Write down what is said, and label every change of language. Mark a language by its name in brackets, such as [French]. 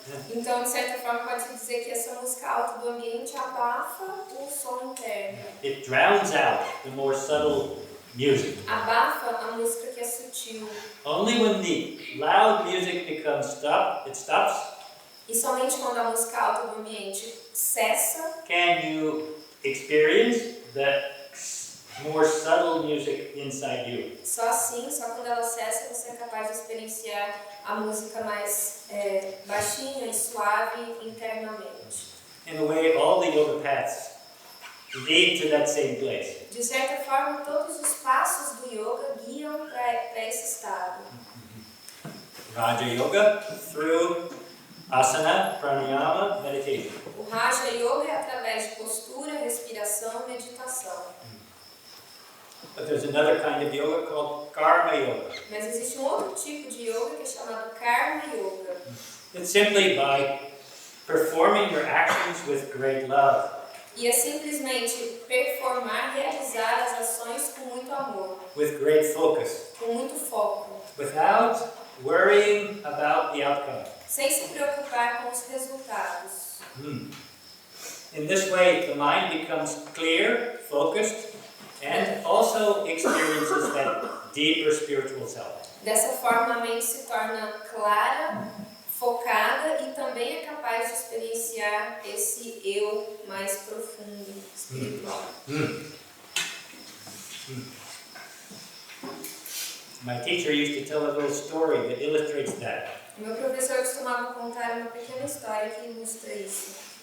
[Portuguese] Então, de certa forma, pode dizer que essa música alta do ambiente abafa o som interno. [English] It drowns out the more subtle music. [Portuguese] Abafa a música que é sutil. [English] Only when the loud music becomes it stops, [Portuguese] E somente quando a música alta do ambiente cessa, [English] can you experience that more subtle music inside you. [Portuguese] só assim, só quando ela cessa, você é capaz de experienciar a música mais baixinha e suave internamente. [English] In a way, all the yoga paths lead to that same place. [Portuguese] De certa forma, todos os passos do yoga guiam para esse estado. [English] Raja Yoga through asana, pranayama, meditation. [Portuguese] O Raja Yoga é através de postura, respiração e meditação. [English] But there's another kind of yoga called karma yoga. [Portuguese] Mas existe um outro tipo de yoga que é chamado Karma Yoga. [English] It's simply by performing your actions with great love. [Portuguese] E é simplesmente performar, realizar as ações com muito amor, [English] With great focus, [Portuguese] com muito foco, [English] without worrying about the outcome. [Portuguese] sem se preocupar com os resultados. [English] In this way, the mind becomes clear, focused, and also experiences that deeper spiritual self. [Portuguese] Dessa forma, a mente se torna clara, focada e também é capaz de experienciar esse eu mais profundo, espiritual. [English] My teacher used to tell a little story that illustrates that. [Portuguese] O meu professor costumava contar uma pequena história que ilustra isso.